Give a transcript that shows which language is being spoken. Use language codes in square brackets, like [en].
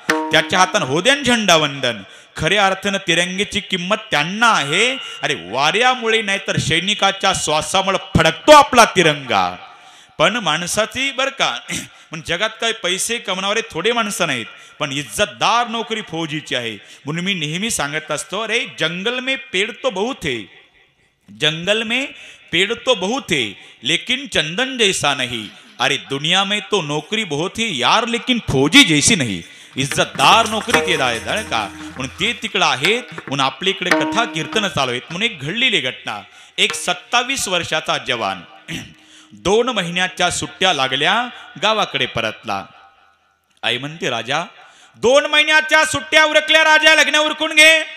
[mr] त्याच्या हातानं हो द्या झेंडा वंदन. खऱ्या अर्थानं तिरंगेची किंमत त्यांना आहे. अरे वाऱ्यामुळे नाही तर सैनिकाच्या श्वासामुळे फडकतो आपला तिरंगा. पण माणसाची बरं का म्हणजे जगात काय पैसे कमवणारे थोडे माणसं नाहीत, पण इज्जतदार नोकरी फौजीची आहे. म्हणून मी नेहमी सांगत असतो, [hi] अरे जंगल में पेड़ तो बहुत है, जंगल में पेड़ तो बहुत है लेकिन चंदन जैसा नहीं. अरे दुनिया में तो नौकरी बहुत है यार लेकिन फौजी जैसी नहीं. [mr] इज्जतदार नोकरी ते आहे का. म्हणून ते तिकडं आहेत. म्हणून आपल्या इकडे कथा कीर्तन चालू आहेत. म्हणून एक घडलेली घटना, एक 27 वर्षाचा जवान 2 महिन्याच्या सुट्ट्या लागल्या गावाकडे परतला. आई म्हणते राजा 2 महिन्याच्या सुट्ट्या उरकल्या राजा, लग्न उरकून घे.